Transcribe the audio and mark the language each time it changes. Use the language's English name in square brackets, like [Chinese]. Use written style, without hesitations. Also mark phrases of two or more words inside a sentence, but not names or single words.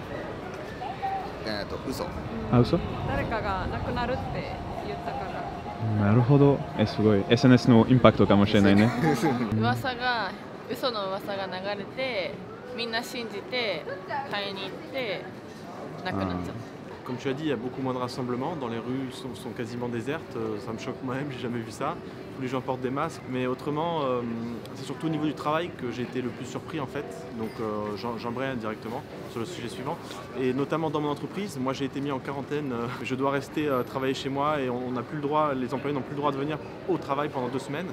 [Japanese] 嘘あ、嘘？誰かがなくなるって言ったから。なるほど。すごい SNS のインパクトかもしれないね。嘘の噂が流れてみんな信じて買いに行ってなくなっちゃった。 [French] Comme tu as dit, il y a beaucoup moins de rassemblements, dans les rues sont quasiment désertes, ça me choque moi-même, j'ai jamais vu ça. Tous les gens portent des masques, mais autrement, c'est surtout au niveau du travail que j'ai été le plus surpris en fait. Donc j'embraye directement sur le sujet suivant. Et notamment dans mon entreprise, moi j'ai été mis en quarantaine, je dois rester travailler chez moi et on n'a plus le droit, les employés n'ont plus le droit de venir au travail pendant 2 semaines.